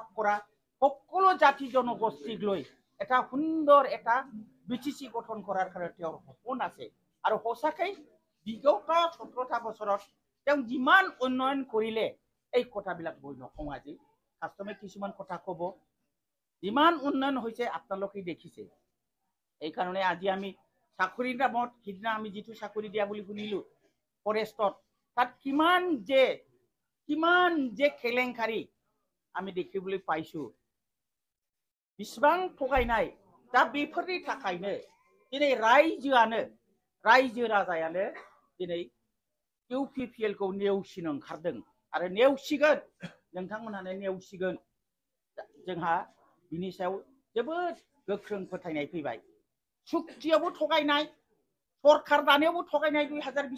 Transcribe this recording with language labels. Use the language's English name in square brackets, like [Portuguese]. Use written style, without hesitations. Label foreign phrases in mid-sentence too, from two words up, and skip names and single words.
[Assamese] কৰা সকলো জাতি জনগোষ্ঠীক লৈ এটা সুন্দৰ এটা বিটিসি গঠন কৰাৰ কাৰণে তেওঁৰ সপোন আছে আৰু সঁচাকৈ বিগত 17টা বছৰত তেওঁ যিমান উন্নয়ন কৰিলে এই কথাবিলাক বৈ নকওঁ আজি কাষ্টমে কিছুমান কথা ক'ব যিমান উন্নয়ন হৈছে আপোনালোকে দেখিছে এই কাৰণে আজি আমি চাকৰিৰ নামত সিদিনা আমি যিটো চাকৰি দিয়া বুলি শুনিলো ফৰেষ্টত তাত কিমান যে কেলেংকাৰী আমি দেখিবলৈ পাইছো [Bodo] বিসবাं थगायनाय दा बेफोरनि थाखायनो दिनै रायजो राजायानो दिनै इउपिपिएल खौ नेवसिनो ओंखारदों आरो नेवसिगोन नोंथांमोनानो नेवसिगोन जोंहा बिनि सायाव जोबोद गोख्रों फोथायनाय फैबाय सुक्तियावबो थगायनाय सरकार दानायावबो थगायनाय 2020